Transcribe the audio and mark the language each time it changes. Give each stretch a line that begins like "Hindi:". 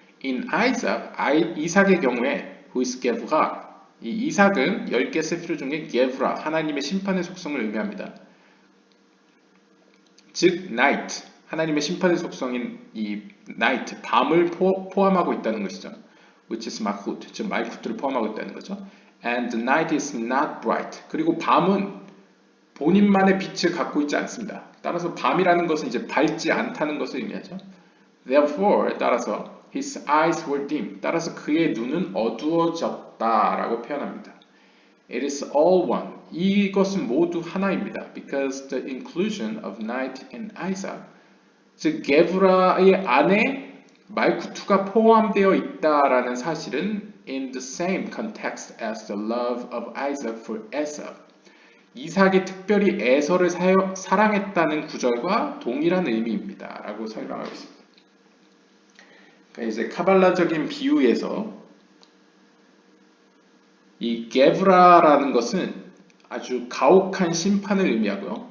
English: In Isaac,
Korean: 이삭의 경우에
English: who is Gevurah,
Korean: 이 이삭은 10개 세피로 중에 Gevurah, 하나님의 심판의 속성을 의미합니다. 즉 night, 하나님의 심판의 속성인 이 night, 밤을 포함하고 있다는 것이죠.
English: which is malchut,
Korean: 즉 말쿠트를 포함하고 있다는 거죠.
English: And the night is not bright.
Korean: 그리고 밤은 본인만의 빛을 갖고 있지 않습니다. 따라서 밤이라는 것은 이제 밝지 않다는 것을 의미하죠.
English: Therefore,
Korean: 따라서
English: his eyes were dim.
Korean: 따라서 그의 눈은 어두워졌다라고 표현합니다.
English: It is all one.
Korean: 이것은 모두 하나입니다.
English: Because the inclusion of night in Isaac,
Korean: 즉 게브라의 안에 말쿠투가 포함되어 있다라는 사실은
English: in the same context as the love of Isaac for Esau.
Korean: 이삭이 특별히 에서를 사랑했다는 구절과 동일한 의미입니다. 라고 설명하고 있습니다. 그러니까 이제 카발라적인 비유에서 이 게브라라는 것은 아주 가혹한 심판을 의미하고요.